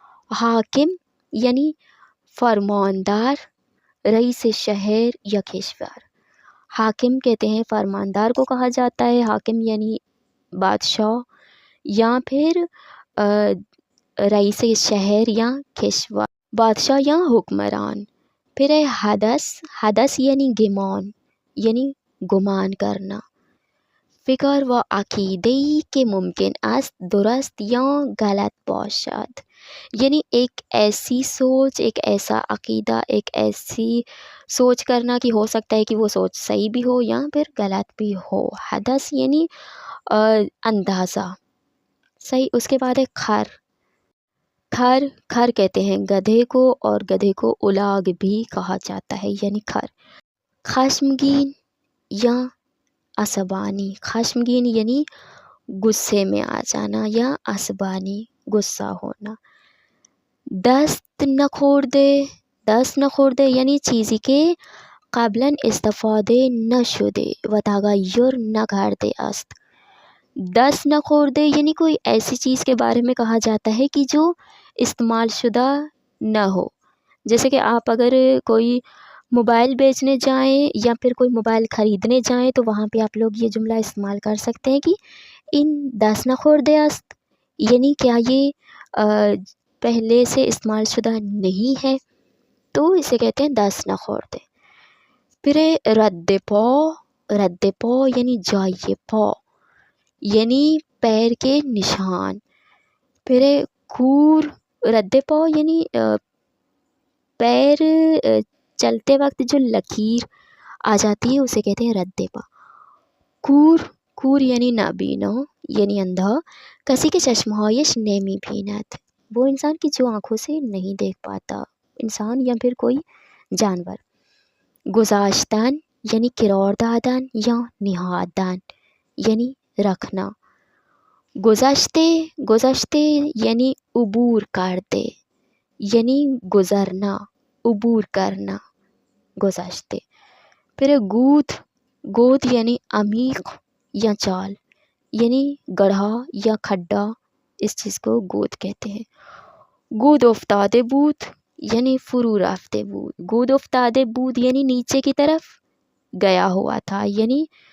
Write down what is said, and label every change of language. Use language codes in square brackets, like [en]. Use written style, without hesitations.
[fa] حاکم یعنی فرماندار، رئیس شہر یا کشور. [ur] حاکم کہتے ہیں فرماندار کو کہا جاتا ہے. حاکم یعنی بادشاہ یا پھر رئیس شہر یا کشور، بادشاہ یا حکمران. پھر ہے حدث. حدث یعنی گمان، یعنی گمان کرنا. [fa] فکر و عقیده‌ای که ممکن است درست یا غلط باشد، [ur] یعنی ایک ایسی سوچ، ایک ایسا عقیدہ، ایک ایسی سوچ کرنا کہ ہو سکتا ہے کہ وہ سوچ صحیح بھی ہو یا پھر غلط بھی ہو. حدث یعنی اندازہ. صحیح. اس کے بعد ہے کھر. کھر. کھر کہتے ہیں گدھے کو، اور گدھے کو الاغ بھی کہا جاتا ہے، یعنی کھر. [fa] خشمگین یا عصبانی. [ur] خشمگین یعنی غصے میں آ جانا یا عصبانی، غصہ ہونا. [fa] دست نخورده. دست نخورده یعنی چیزی که قبلا استفاده نشده و تغییر نکرده است. [ur] دست نخورده یعنی کوئی ایسی چیز کے بارے میں کہا جاتا ہے کہ جو استعمال شدہ نہ ہو. جیسے کہ آپ اگر کوئی موبائل بیچنے جائیں یا پھر کوئی موبائل خریدنے جائیں تو وہاں پہ آپ لوگ یہ جملہ استعمال کر سکتے ہیں کہ [fa] ان دست نخورده است، [ur] یعنی کیا یہ پہلے سے استعمال شدہ نہیں ہے، تو اسے کہتے ہیں دست نخورده. پھر رد پا. رد پا یعنی جای پا، یعنی پیر کے نشان. پھر کور. رد پا یعنی پیر چلتے وقت جو لکیر آ جاتی ہے اسے کہتے ہیں رد پا. [fa] کور. [ur] کور یعنی نابینا، یعنی اندھا. [fa] کسی که چشمهایش نمی‌بیند [ur] وہ انسان کی جو آنکھوں سے نہیں دیکھ پاتا، انسان یا پھر کوئی جانور۔ گذاشتن یعنی قرار دادن یا نہادن یعنی رکھنا۔ گذشتے یعنی عبور کرتے یعنی گزرنا، عبور کرنا، گذشتے۔ پھر گود یعنی عمیق یا چال یعنی گڑھا یا کھڈا، اس چیز کو گود کہتے ہیں۔ [fa] گود افتاده بود یعنی فرو رفته بود، [ur] گود افتاده بود یعنی نیچے کی طرف گیا ہوا تھا، یعنی